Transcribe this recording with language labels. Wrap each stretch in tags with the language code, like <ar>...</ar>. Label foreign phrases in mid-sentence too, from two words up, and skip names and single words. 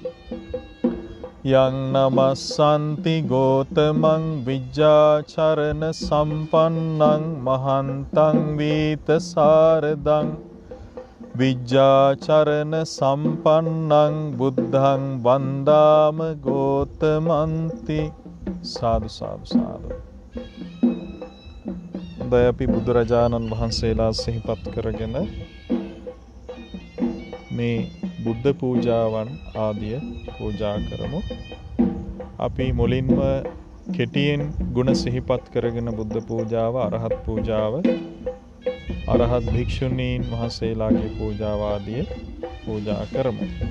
<pi>යං නමස්සන්ති ගෝතමං විජ්ජාචරණ සම්පන්නං මහන්තං වීත සාරදං විජ්ජාචරණ සම්පන්නං බුද්ධං වන්දාම ගෝතමන්ති සාදු සාදු සාදු.</pi> <si>හොඳයි අපි බුදුරජාණන් වහන්සේලා සිහිපත් කරගෙන මේ බුද්ධ පූජාවන් ආදිය පූජා කරමු. අපි මුලින්ම කෙටියෙන් ගුණ සිහිපත් කරගෙන බුද්ධ පූජාව, අරහත් පූජාව, අරහත් භික්ෂුණීන් වහන්සේලාගේ පූජාව ආදිය පූජා කරමු.</si>